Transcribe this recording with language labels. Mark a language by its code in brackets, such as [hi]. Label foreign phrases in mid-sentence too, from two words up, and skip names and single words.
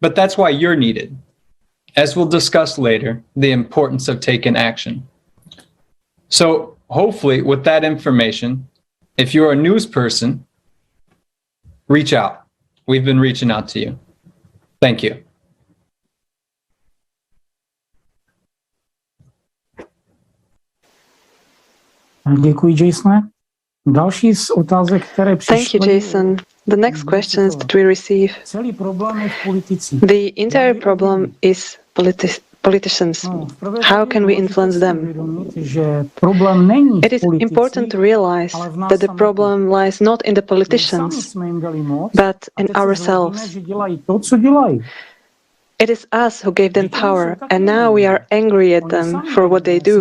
[en] But that's why you're needed. As we'll discuss later, the importance of taking action. So hopefully with that information, if you're a news person, reach out. We've been reaching out to you. Thank you. [cs] Děkuji, Jasone. Další z otázek, které přišly. [en] Thank you, Jason. The next questions that we receive. [cs] Celý problém je v politice. [en] The entire problem is politicians. How can we influence them? It is important to realize that the problem lies not in the politicians, but in ourselves. It is us who gave them power, and now we are angry at them for what they do.